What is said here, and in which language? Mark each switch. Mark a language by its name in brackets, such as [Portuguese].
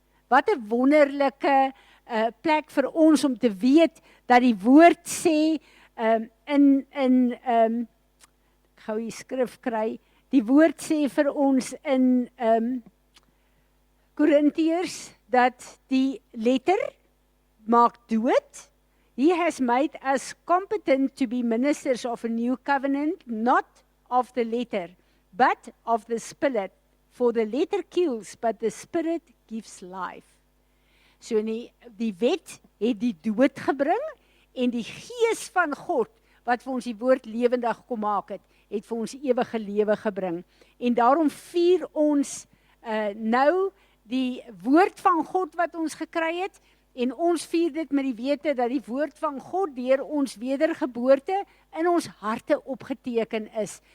[Afrikaans] Wat 'n wonderlike plek vir ons om te weet dat die woord sê, Ek gou die skrif kry, die woord sê vir ons in Korintiërs, dat die letter maak dood. [English] He has made us competent to be ministers of a new covenant, not of the letter, but of the Spirit. For the letter kills, but the Spirit gives life. [Afrikaans] So die wet het die dood gebring, en die gees van God, wat vir ons die woord lewendig kom maak het vir ons ewige lewe gebring. En daarom vier ons nou die woord van God wat ons gekry het, en ons vier dit met die wete dat die woord van God deur ons wedergeboorte in ons harte opgeteken is.